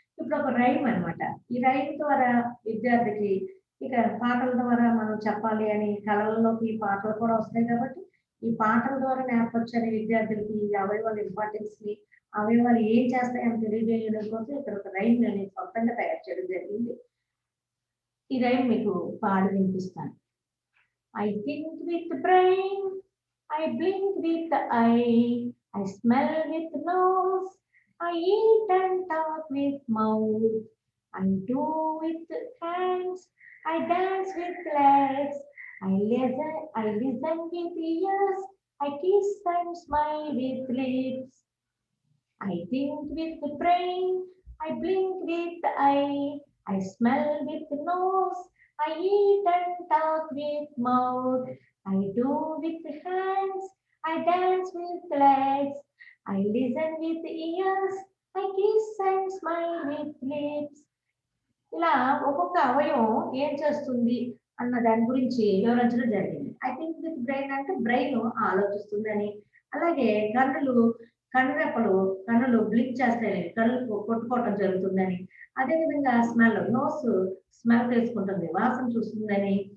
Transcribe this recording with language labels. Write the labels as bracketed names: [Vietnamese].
[Telugu] ఇప్పుడు ఒక రైమ్ అనమాట. ఈ రైమ్ ద్వారా విద్యార్థికి ఇక పాటల ద్వారా మనం చెప్పాలి అని కళల్లోకి పాటలు కూడా వస్తాయి కాబట్టి ఈ పాటల ద్వారా నేర్పరచని విద్యార్థులకి ఈ అవయవాల ఇంపార్టెన్స్ ని, అవయవాలు ఏం చేస్తాయని తెలియజేయడం కోసం ఇక్కడ ఒక రైమ్ నేను సొంతంగా తయారు చేయడం జరిగింది. ఈ రైమ్ మీకు పాడి వినిపిస్తాను. [English] I think with the brain, I blink with the eye, I smell with the nose, I eat and talk with mouth, I do with the hands, I dance with legs, I listen with ears, I kiss and smile with lips. I think with the brain. I blink with the eye. I smell with the nose. I eat and talk with mouth. I do with the hands. I dance with the legs. I listen with the ears. I kiss and smile with lips. [Telugu] ఇలా ఒక్కొక్క అవయవం ఏం చేస్తుంది అన్న దాని గురించి వివరించడం జరిగింది. [English] I think with brain [Telugu] అంటే బ్రెయిన్ ఆలోచిస్తుందని, అలాగే కన్నురెప్పలు కన్నులు బ్లింక్ చేస్తాయి, కళ్ళు కొట్టుకోవటం జరుగుతుందని, అదేవిధంగా నోస్ స్మెల్ తెలుసుకుంటుంది, వాసన చూస్తుందని,